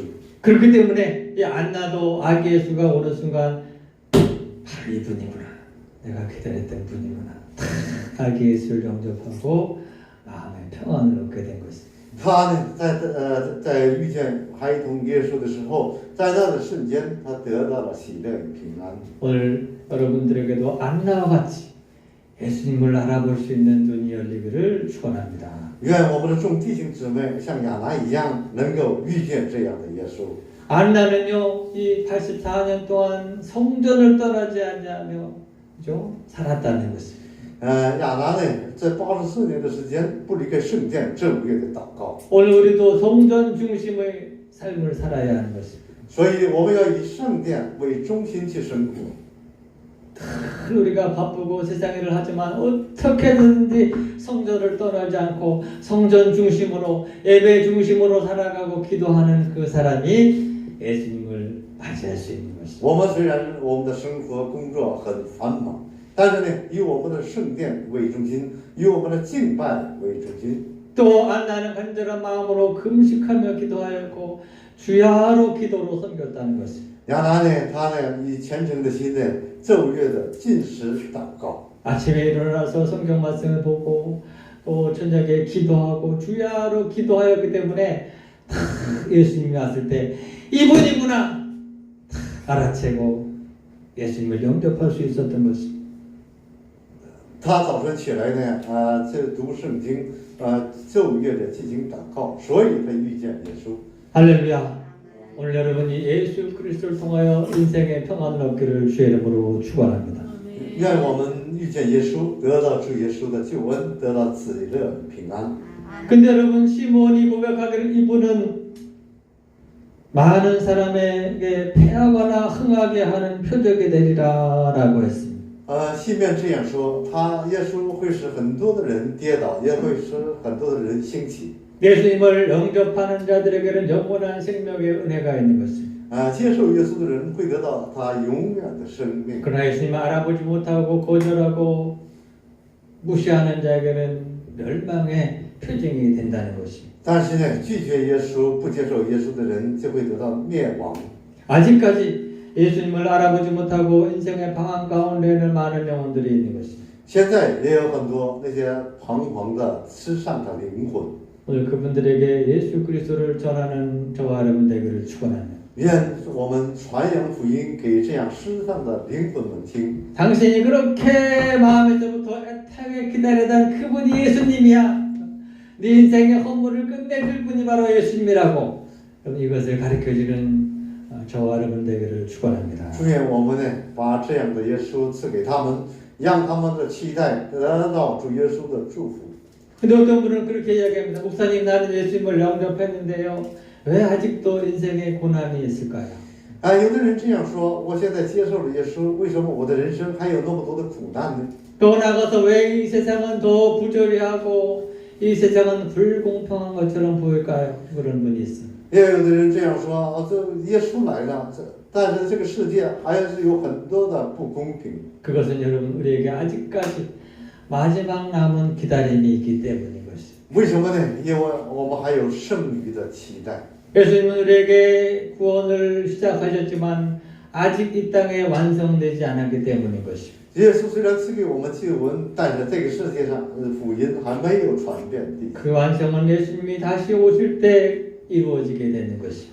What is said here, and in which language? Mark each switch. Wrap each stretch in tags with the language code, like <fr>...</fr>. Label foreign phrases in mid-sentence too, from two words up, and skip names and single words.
<ko>그렇기 때문에 이 안나도 아기 예수가 오는 순간 바로 이분이구나. 내가 기다렸던 분이구나. 아기 예수를 영접하고 마음의 평안을 얻게 된 것입니다.</ko> <zh>她呢，在遇见孩童耶稣的时候，在那的瞬间，她得到了喜乐与平安。</zh> <ko>오늘 여러분들에게도 안나와 같이 예수님을 알아볼 수 있는 눈이 열리기를 축원합니다.</ko> <zh>愿我们的众弟兄姊妹像亚拿一样，能够遇见这样的耶稣。</zh> <ko>안나는요, 이 84년 동안 성전을 떠나지 않냐며, 그죠? 살았다는 것입니다.</ko> <zh>亚拿呢，在84年的时间不离开圣殿正月的祷告，</zh> <ko>오늘 우리도 성전 중심의 삶을 살아야 하는 것입니다.</ko> <zh>所以我们要以圣殿为中心去生活。</zh> <ko>늘 우리가 바쁘고 세상 일을 하지만 어떻게든지 성전을 떠나지 않고 성전 중심으로 예배 중심으로 살아가고 기도하는 그 사람이 예수님을 맞이할 수 있는 것입니다.</ko> <zh>我们虽然我们的生活工作很繁忙，但是呢，以我们的圣殿为中心，以我们的敬拜为中心。</zh> <ko>또 안나는 간절한 마음으로 금식하며 기도하였고 주야로 기도로 섬겼다는 것입니다.</ko> <zh>亚拿呢，他呢以虔诚的心呢，昼夜的进食祷告。</zh> <ko>아침에 일어나서 성경 말씀을 보고 또 저녁에 기도하고 주야로 기도하였기 때문에 예수님이 왔을 때 이분이구나 알아채고 예수님을 영접할 수 있었던 것입니다.</ko> <zh>他早晨起来呢，就读圣经，昼夜的进行祷告，所以他遇见耶稣。</zh> <ko>할렐루야. 오늘 여러분이 예수 그리스도를 통하여 인생의 평안을 얻기를 주의 이름으로 축원합니다.</ko> <zh>愿我们遇见耶稣，得到主耶稣的救恩，得到喜乐平安。</zh> <ko>근데 여러분 시몬이 고백하기를 이분은 많은 사람에게 패하거나 흥하게 하는 표적이 되리라라고 했습니다.</ko> <zh>西面这样说，耶稣会使很多的人跌倒，也会使很多的人兴起。</zh> <ko>예수님을 영접하는 자들에게는 영원한 생명의 은혜가 있는 것입니다.</ko> <zh>接受耶稣的人会得到他永远的生命。</zh> <ko>그러나 예수님을 알아보지 못하고 거절하고 무시하는 자에게는 멸망의 표징이 된다는 것입니다.</ko> <zh>但是呢，拒绝耶稣、不接受耶稣的人就会得到灭亡。</zh> <ko>아직까지 예수님을 알아보지 못하고 인생의 방황 가운데는 많은 영혼들이 있는 것입니다.</ko> <zh>现在也有很多那些彷徨的失丧的灵魂。</zh> <ko>오늘 그분들에게 예수 그리스도를 전하는 저와 여러분 되기를 축원합니다.</ko> <zh>愿我们传扬福音给这样失丧的灵魂们听。</zh> <ko>당신이 그렇게 마음에서부터 애타게 기다리던 그분이 예수님이야. 네 인생의 허물을 끝내줄 분이 바로 예수님이라고. 그럼 이것을 가르쳐주는 저와 여러분 되기를 축원합니다.</ko> <zh>祝愿我们呢，把这样的耶稣赐给他们，让他们的期待得到主耶稣的祝福。</zh> <ko>근데 어떤 분은 그렇게 이야기합니다. 목사님 나는 예수님을 영접했는데요. 왜 아직도 인생에 고난이 있을까요?</ko> <zh>有的人这样说，我现在接受了耶稣，为什么我的人生还有那么多的苦难呢？</zh> <ko>또 나가서 왜 이 세상은 더 부조리하고 이 세상은 불공평한 것처럼 보일까요? 그런 분이 있습니다.</ko> <zh>也有的人这样说，这耶稣来了，但是这个世界还是有很多的不公平。</zh> <ko>그것은 여러분 우리에게 아직까지 마지막 남은 기다림이 있기 때문인 것입니다.</ko> <zh>为什么呢？因为我们还有剩余的期待。</zh> <ko>예수님은 우리에게 구원을 시작하셨지만 아직 이 땅에 완성되지 않았기 때문인 것입니다.</ko> <zh>耶稣虽然赐给我们救恩，但是这个世界上福音还没有传遍地。</zh> <ko>그 완성은 예수님이 다시 오실 때 이루어지게 되는 것입니다.</ko>